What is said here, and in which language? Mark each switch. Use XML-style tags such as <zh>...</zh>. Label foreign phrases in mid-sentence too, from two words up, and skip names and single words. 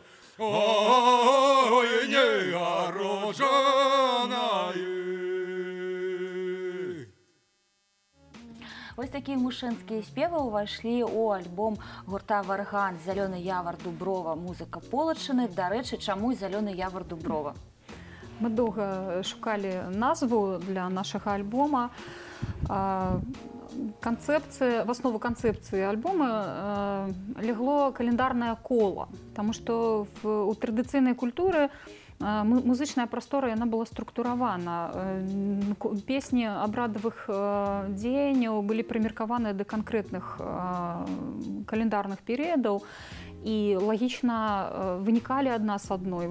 <be>Ой, негороджаные. Ось такія мужчынскія спевы ўвайшлі ў альбом гурта «Варган» «Зялёны явар Дуброва. Музыка Полачыны». Дарэчы, чаму «Зялёны явар Дуброва»?</be> <ru>Мы долго шукали назву для нашего альбома. В основу концепции альбома легло календарное коло, потому что у традиционной культуры</ru> <be>музычная прастора яна была структуравана. Песні абрадавых дзеянняў былі прымеркаваныя да канкрэтных календарных перыядаў і лагічна вынікалі адна з адной.</be>